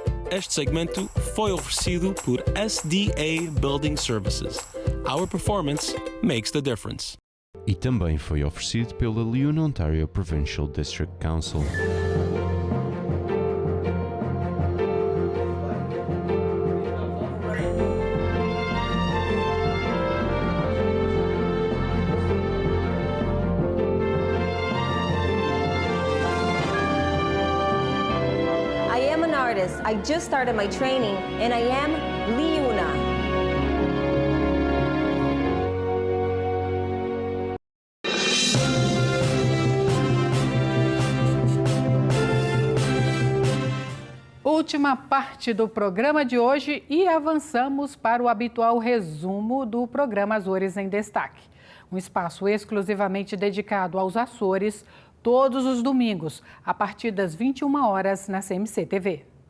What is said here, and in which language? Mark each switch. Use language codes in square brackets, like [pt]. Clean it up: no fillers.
[pt] Este segmento foi oferecido por SDA Building Services. [en] Our performance makes the difference. [pt] E também foi oferecido pela Leona Ontario Provincial District Council. [en] I just started my training and I am Leona. [pt] Última parte do programa de hoje e avançamos para o habitual resumo do programa Açores em Destaque. Um espaço exclusivamente dedicado aos Açores, todos os domingos, a partir das 21 horas na CMC TV.